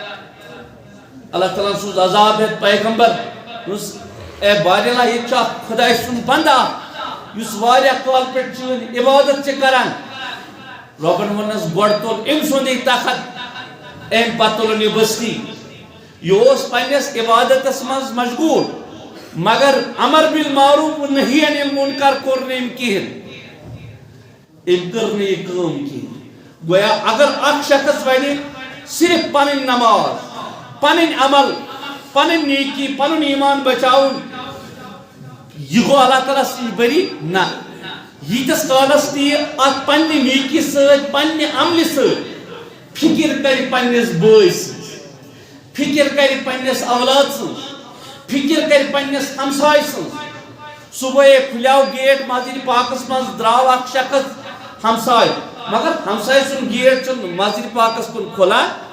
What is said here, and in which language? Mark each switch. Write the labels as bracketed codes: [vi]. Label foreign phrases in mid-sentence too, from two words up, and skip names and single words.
[ks] اللہ تعالیٰ سوٗز عذاب ہٮ۪تھ پیغمبر یُس اے بارِلا ییٚتہِ چھُ اکھ خۄداے سُنٛد بنٛدٕ اکھ یُس واریاہ کالہٕ پٮ۪ٹھ چٲنۍ عبادت چھِ کران رۄبن ووٚننس گۄڈٕ تُل أمۍ سُنٛدٕے تخت امہِ پتہٕ تُلُن یہِ بستی یہِ اوس پننِس عبادتس منٛز مشغوٗل مگر [ar] امر بالمعروف ونہی عن المنکر [ks] کوٚر نہٕ أمۍ کِہیٖنۍ أمۍ کٔر نہٕ یہِ کٲم کِہیٖنۍ گویا اگر اکھ شخص ونہِ صرف پنٕنۍ نماز پنٕنۍ عمل پنٕنۍ نیکی پنُن ایمان بچاوُن یہِ گوٚو اللہ تعالیٰ سٕنٛدۍ بری نہ ییٖتِس کالس تہِ یہِ اتھ پننہِ نیکی سۭتۍ پننہِ عملہِ سۭتۍ فکر کرِ پننِس بٲے سٕنٛز فکر کرِ پننِس اولاد سٕنٛز فکر کرِ پننِس ہمساے سٕنٛز صبحٲے کھُلیو گیٹ مسجد پاکس منٛز درٛاو اکھ شخص ہمساے مگر ہمساے سُنٛد گیٹ چھُنہٕ مسجد پاکس کُن کھُلان